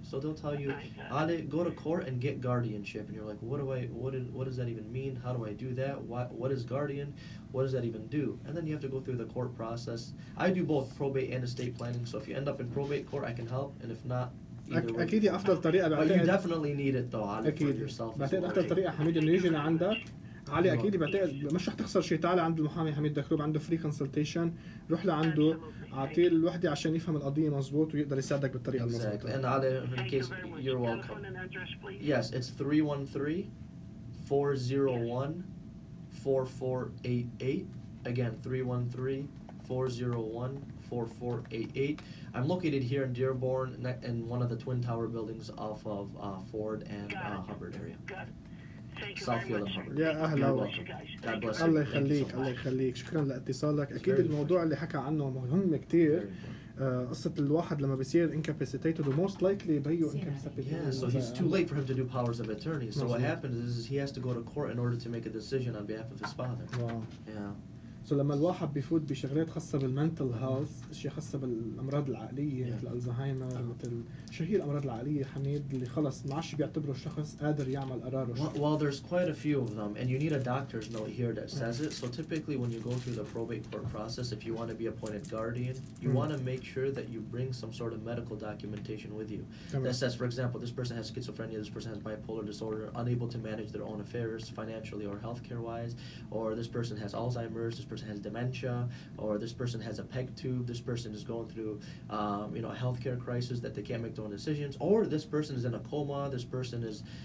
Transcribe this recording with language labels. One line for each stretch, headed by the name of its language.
English: So they'll tell you, Ale, go to court and get guardianship. And you're like, what does that even mean? How do I do that? What is guardian? What does that even do? And then you have to go through the court process. I do both probate and estate planning. So if you end up in probate court, I can help. And if not,
Arabic: اكيد افضل طريقه
English: but you definitely need it though, Ali, for
Arabic: اكيد
English: yourself.
Arabic: بعتقد افضل طريقه حميد انه يجي لعندك علي. اكيد بعتقد مش رح تخسر شيء. تعال عند المحامي حميد دكروب، عنده فري كونسلتيشن، روح لعنده اعطيه الوحده عشان يفهم القضيه مزبوط ويقدر يساعدك بالطريقه
English: Exactly.
Arabic: المضبوطه.
English: And Ali, in case you're welcome. Yes, it's 313-401-4488. Again, 313-401-4488. I'm located here in Dearborn in one of the Twin Tower buildings off of Ford and Hubbard area. Southfield and Hubbard.
Arabic: يا اهلا
English: God bless you.
Arabic: الله يخليك الله يخليك. شكرا لاتصالك. اكيد الموضوع اللي حكى عنه مهم كتير. قصة الواحد لما بيصير incapacitated و
English: most likely
Arabic: بيو incapacitated.
English: Yeah, so he's too late for him to do powers of attorney. So what happens is he has to go to court in order to make a decision on behalf of his father. Wow. Yeah.
Arabic: So لما الواحد بيفوت بشغلات خاصة بالمنتل هيلث، اشياء خاصة بالامراض العقلية مثل الزهايمر، مثل شو هي الامراض العقلية حميد اللي خلص ما عادش بيعتبروا الشخص قادر يعمل قراره.
English: Well, there's quite a few of them, and you need a doctor's note here that says it. So typically when you go through the probate court process, if you want to be appointed guardian, you want to make sure that you bring some sort of medical documentation with you. That says, for example, this person has schizophrenia, this person has bipolar disorder, unable to manage their own affairs financially or healthcare-wise, or this person has Alzheimer's, this person has dementia, or this person has a PEG tube, this person is going through a healthcare crisis that they can't make their own decisions, or this person is in a coma, this person is